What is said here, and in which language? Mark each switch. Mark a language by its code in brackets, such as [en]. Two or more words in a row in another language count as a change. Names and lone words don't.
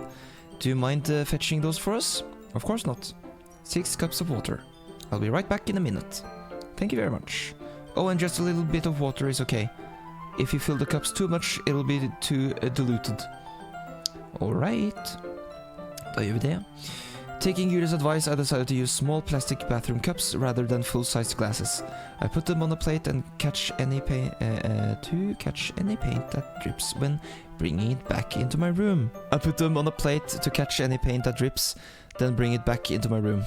[en] Do you mind fetching those for us? Of course not. 6 cups of water. I'll be right back in a minute. Thank you very much. Oh, and just a little bit of water is okay. If you fill the cups too much, it'll be too diluted. Alright. [no] Da gjør vi det. [en] Taking Yuri's advice, I decided to use small plastic bathroom cups rather than full-sized glasses. I put them on a plate and catch any paint that drips when bringing it back into my room. I put them on a plate to catch any paint that drips, then bring it back into my room.